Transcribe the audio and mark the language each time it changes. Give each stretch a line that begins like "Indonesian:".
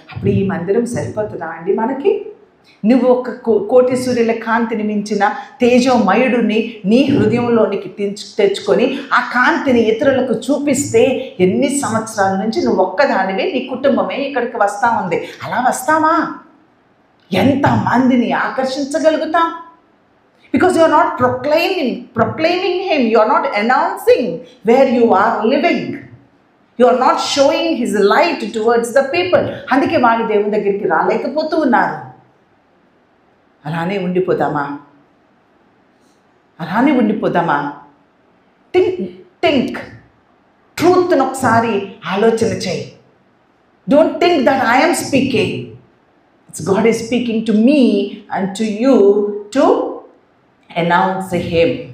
Telugu: అప్పుడు ఈ మందిరం సరిపోతుందా అండి మనకి? నువ్వు ఒక కోటి సూర్యుల కాంతిని మించిన తేజోమయుడిని నీ హృదయంలోనికి తెచ్చుకొని ఆ కాంతిని ఇతరులకు చూపిస్తే ఎన్ని సంవత్సరాల నుంచి నువ్వు ఒక్కదానివే, నీ కుటుంబమే ఇక్కడికి వస్తూ ఉంది. అలా వస్తావా? ఎంతమందిని ఆకర్షించగలుగుతాం?
English: Because you are not proclaiming him, you are not announcing where you are living, you are not showing his light towards the people.
Telugu: అందుకే వాళ్ళు దేవుని దగ్గరికి రాలేకపోతూ ఉన్నారు. అలానే ఉండిపోదామా? అలానే ఉండిపోదామా? థింక్ ట్రూత్ను ఒకసారి ఆలోచన చేయి.
English: Don't think that I am speaking. It's God is speaking to me and to you to announce him.